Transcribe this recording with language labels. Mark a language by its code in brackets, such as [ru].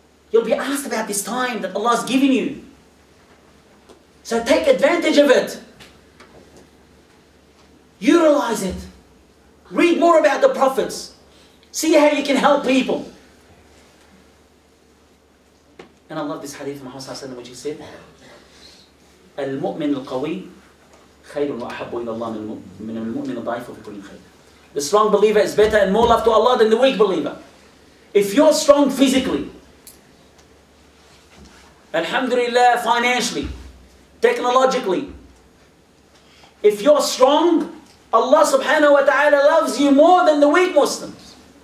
[en] You'll be asked about this time that Allah's given you. So take advantage of it. Utilize it. Read more about the prophets. See how you can help people. And I love this hadith of Muhammad which he said, [ar] المؤمن القوي خير وأحب إلى الله من المؤمن الضعيف في كل خير. [en] The strong believer is better and more love to Allah than the weak believer. If you're strong physically, alhamdulillah, financially, technologically, if you're strong, Allah subhanahu wa ta'ala loves you more than the weak Muslims.